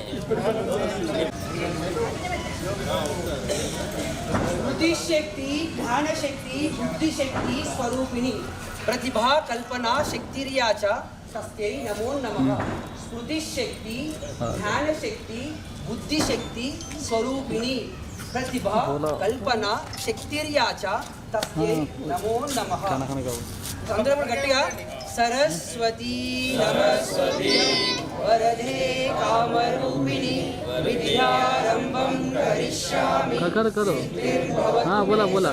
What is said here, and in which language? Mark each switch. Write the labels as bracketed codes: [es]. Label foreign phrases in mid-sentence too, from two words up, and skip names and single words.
[sa] बुद्धिशक्ति ध्यानशक्ति बुद्धिशक्ति स्वरूपिणी प्रतिभा कल्पना शक्तिर्या च तस्यै नमो नमः स्मृतिशक्ति ध्यानशक्ति बुद्धिशक्ति स्वरूपिणी प्रतिभा कल्पना शक्तिर्या च तस्यै नमो नमः [te] అందరూ గట్టిగా [sa] సరస్వతి నమస్వతి వరదే కామరూపిణి విద్యారంభం కరిష్యామి [hi] करो हाँ बोला